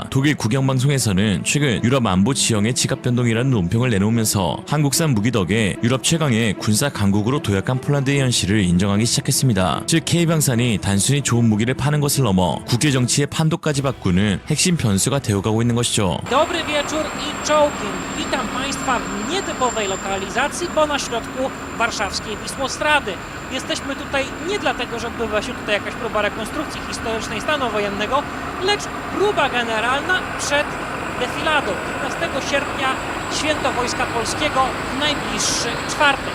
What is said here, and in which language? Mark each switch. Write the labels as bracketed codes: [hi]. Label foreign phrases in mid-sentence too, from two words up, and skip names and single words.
[ko] 독일 국영방송에서는 최근 유럽 안보 지형의 지각 변동이라는 논평을 내놓으면서 한국산 무기 덕에 유럽 최강의 군사 강국으로 도약한 폴란드의 현실을 인정하기 시작했습니다. 즉 K방산이 단순히 좋은 무기를 파는 것을 넘어 국제 정치의 판도까지 바꾸는 핵심 변수가 되어가고 있는 것이죠. [pl] Dobry wieczór i czołgiem. Witam Państwa w nietypowej lokalizacji, bo na środku warszawskiej Wisłostrady. Jesteśmy tutaj nie dlatego, że odbywa się tutaj jakaś próba rekonstrukcji historycznej stanu wojennego, lecz próba generalna przed defiladą 15 sierpnia, Święto Wojska Polskiego w najbliższy czwartek.